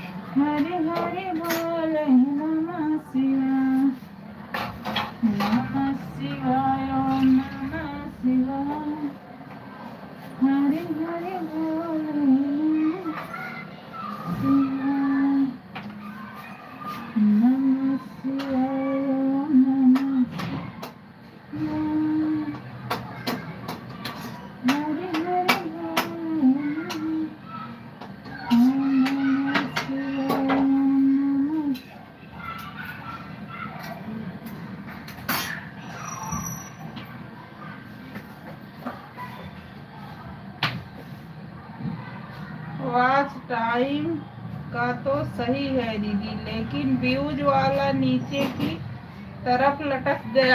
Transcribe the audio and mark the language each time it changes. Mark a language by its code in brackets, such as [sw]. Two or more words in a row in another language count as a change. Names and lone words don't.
[sa] हरे हरे बोल नमः शिवाय, नमः शिवाय, नमः शिवाय, हरे हरे बोल नमः शिवाय, नमः शिवाय, नमः शिवाय, हरे हरे बोल नमः शिवाय, नमः। [en] watch time [hi] का तो सही है दीदी, लेकिन व्यूज वाला नीचे की तरफ लटक गया।